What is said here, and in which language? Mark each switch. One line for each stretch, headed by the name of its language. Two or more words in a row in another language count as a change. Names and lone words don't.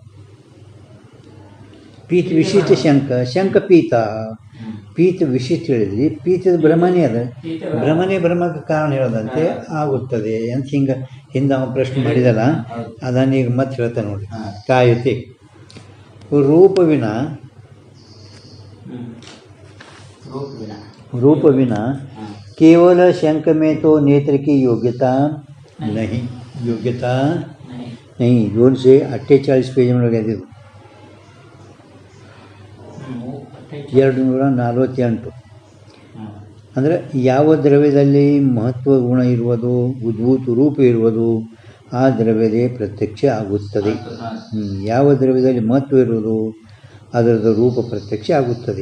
Kannada: ಪೀತ ವಿಶಿಷ್ಟ ಶಂಖ ಪೀತ ಪೀತ ವಿಶಿಷ್ಟ ಹೇಳಿದ್ರಿ, ಪೀತದ ಭ್ರಮನೇ ಅದ. ಭ್ರಮಕ್ಕೆ ಕಾರಣ ಹೇಳೋದಂತೆ ಆಗುತ್ತದೆ ಅಂತ ಹಿಂದೆ ಅವನು ಪ್ರಶ್ನೆ ಮಾಡಿದಲ್ಲ, ಅದನ್ನು ಈಗ ಮತ್ತೆ ಹೇಳ್ತಾನೆ ನೋಡಿ.
Hindi: ಕಾಯುತ್ತೆ रूप बिना केवल शंख में तो नेत्र की योग्यता नहीं 248 पेज में लगे
Kannada: 248 ಅಂದರೆ ಯಾವ ದ್ರವ್ಯದಲ್ಲಿ ಮಹತ್ವ ಗುಣ ಇರುವುದು ಉದ್ಭೂತ ರೂಪ ಇರುವುದು ಆ ದ್ರವ್ಯದೇ ಪ್ರತ್ಯಕ್ಷ ಆಗುತ್ತದೆ. ಯಾವ ದ್ರವ್ಯದಲ್ಲಿ ಮಹತ್ವ ಇರುವುದು ಅದರದ ರೂಪ ಪ್ರತ್ಯಕ್ಷ ಆಗುತ್ತದೆ.